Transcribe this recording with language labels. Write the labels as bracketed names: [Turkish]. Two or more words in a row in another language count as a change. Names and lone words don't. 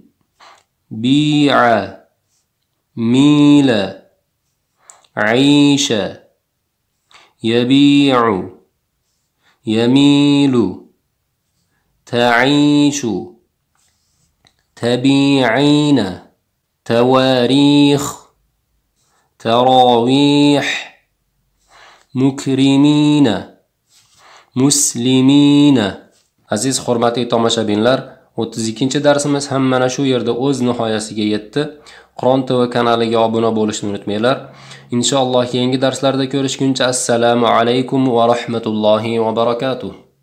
[Arabic] بيع ميل عيش يبيع يميل تعيش تبيعين تواريخ تراويح مكرمين مسلمين. [Uzbek] Aziz hurmatli tomoshabinlar, 32-darsimiz ham mana shu yerda o'z nihoyasiga yetdi. Qur'on TV kanaliga obuna bo'lishni unutmanglar. Inshaalloh yangi darslarda ko'rishguncha [Arabic] السلام عليكم ورحمة الله وبركاته.